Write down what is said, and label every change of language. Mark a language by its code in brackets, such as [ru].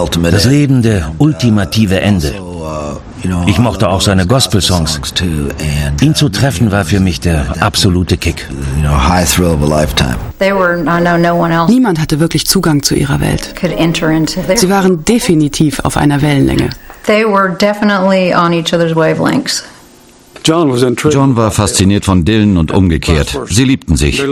[de] Das Leben, der ultimative Ende. Ich mochte auch seine Gospel-Songs. Ihn zu treffen war für mich der absolute Kick. Niemand hatte wirklich Zugang zu ihrer Welt. Sie waren definitiv auf einer Wellenlänge. [en] They were definitely on each other's wavelengths. [de] John war fasziniert von Dylan und umgekehrt. Sie liebten sich.